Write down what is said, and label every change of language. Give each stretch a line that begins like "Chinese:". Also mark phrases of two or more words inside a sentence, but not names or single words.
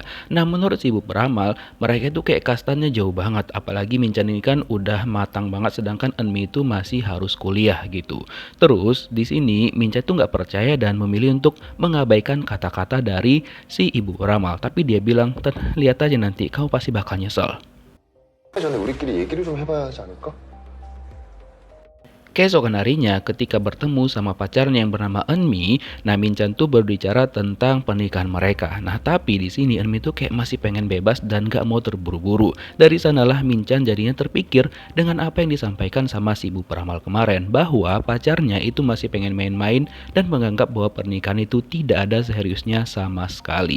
Indonesian: Nah, menurut si ibu peramal, mereka itu kayak kastanya jauh banget. Apalagi Minchan ini kan udah matang banget sedangkan Eunmi itu masih harus kuliah gitu. Terus di sini Minchan tuh nggak percaya dan memilih untuk mengabaikan kata-kata dari si ibu peramal. Tapi dia bilang, lihat aja nanti kamu pasti bakal nyesel.
Korean: 전에 우리끼리 얘기를 좀 해봐야 하지 않을까?
Indonesian: Keesokan harinya ketika bertemu sama pacarnya yang bernama Eunmi, nah Minchan tuh berbicara tentang pernikahan mereka. Nah tapi di sini Eunmi tuh kayak masih pengen bebas dan gak mau terburu-buru. Dari sanalah Minchan jadinya terpikir dengan apa yang disampaikan sama si ibu peramal kemarin, bahwa pacarnya itu masih pengen main-main dan menganggap bahwa pernikahan itu tidak ada seriusnya sama sekali.